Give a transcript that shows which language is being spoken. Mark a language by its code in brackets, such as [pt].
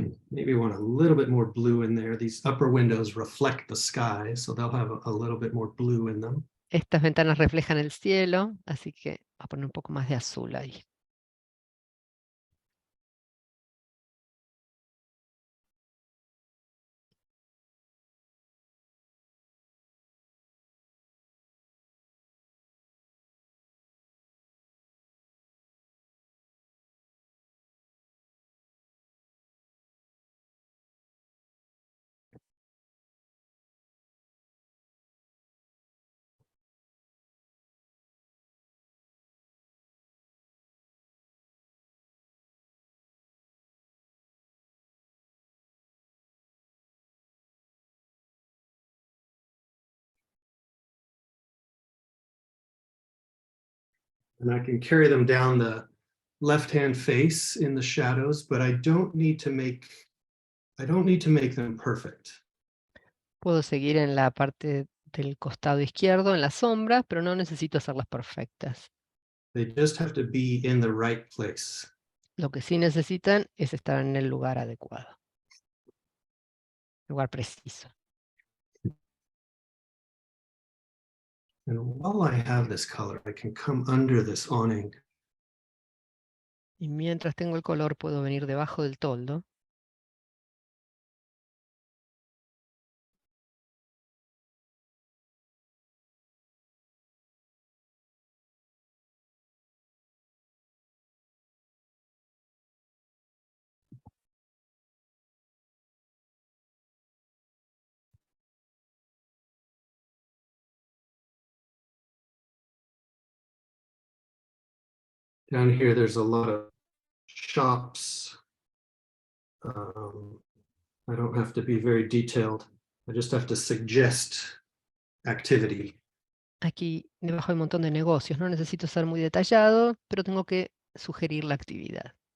[en] Maybe want a little bit more blue in there. These upper windows reflect the sky, so they'll have a little bit more blue in them. [es] Estas ventanas reflejan el cielo, así que voy a poner un poco más de azul ahí. [en] And I can carry them down the left-hand face in the shadows, but I don't need to make them perfect. [es] Puedo seguir en la parte del costado izquierdo, en las sombras, pero no necesito hacerlas perfectas. [en] They just have to be in the right place. [es] Lo que sí necesitan es estar en el lugar adecuado. Lugar preciso. [en] And while I have this color, I can come under this awning. [es] Y mientras tengo el color, puedo venir debajo del toldo. [en] Down here, there's a lot of shops I don't have to be very detailed. I just have to suggest activity. [es] Aquí debajo hay un montón de negocios, no necesito ser muy detallado, pero tengo que sugerir la actividad.